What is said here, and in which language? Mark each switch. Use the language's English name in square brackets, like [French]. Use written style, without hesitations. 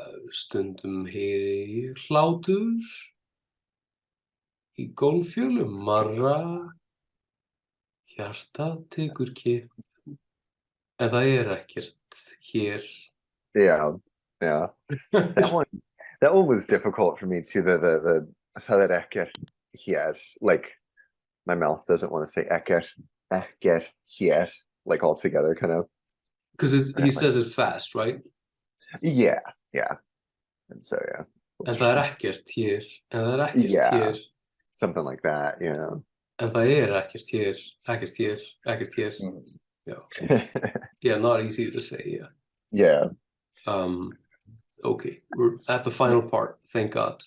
[Icelandic] Stundum heyri ég hlátur í golfjöllum marra, hjartað tekur kipp, en það ekkert hér. [English] Yeah. That one was difficult for me too. The [Icelandic] það ekkert hér, [English] like my mouth doesn't want to say [Icelandic] ekkert hér, [English] like all together, kind of. Because he says it fast, right? Yeah. And so [Icelandic] En það ekkert hér, en það ekkert hér. [English] Something like that, yeah. [Icelandic] En það ekkert hér, ekkert hér, ekkert hér. [English] Yeah. Yeah, not easy to say, Yeah. Okay, we're at the final part, thank God.